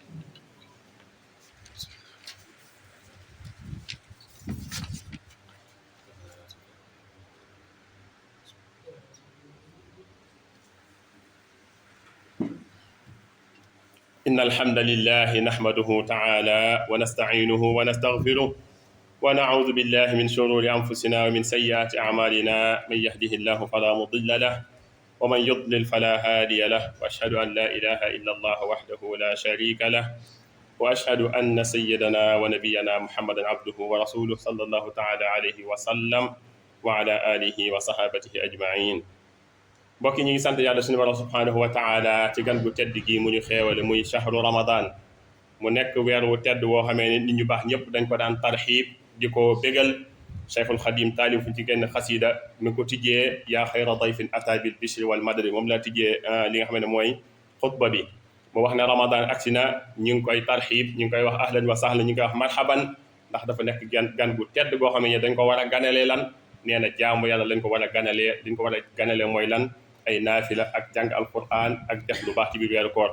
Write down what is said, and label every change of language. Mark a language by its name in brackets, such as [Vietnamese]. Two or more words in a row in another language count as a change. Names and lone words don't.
[Arabic] إن الحمد لله نحمده تعالى ونستعينه ونستغفره، ونعوذ بالله من شرور أنفسنا ومن سيئات أعمالنا، من يهده الله فلا مضل له ومن يضلل فلا هادي له وأشهد أن لا إله إلا الله وحده لا شريك له وأشهد أن سيدنا ونبينا محمدا عبده ورسوله صلى الله تعالى عليه وسلم وعلى آله وصحابته أجمعين. [Wolof] mbokki ñi ngi sant yàlla suñu borom [Arabic] سبحانه وتعالى [Wolof] ci gan gu tedd gi mu ñu xéewale muy [Arabic] شهر رمضان [Wolof] mu nekk weer wu tedd woo xamee ne nit ñu baax ñëpp dañ ko daan tarxiib di ko bégal. cheikhul xadim taalif fu ci genn xasida mi ko tijjee [Arabic] يا خير ضيف أتى بالبشر والمدد [Wolof] moom la tijjee li nga xam ne mooy xutba bi mu wax ne ramadan agsi na ñu ngi koy tarxiib ñu ngi koy wax [Arabic] أهلا وسهلا [Wolof] ñu ngi koy wax marhaban ndax dafa nekk gan gu tedd goo xam ne dañ ko war a ganalee lan nee na jaamu yàlla lañ ko war a ganalee liñ ko war a ganalee mooy lan ay naafila ak jàng alquran ak def lu baax ci biir weeru koor.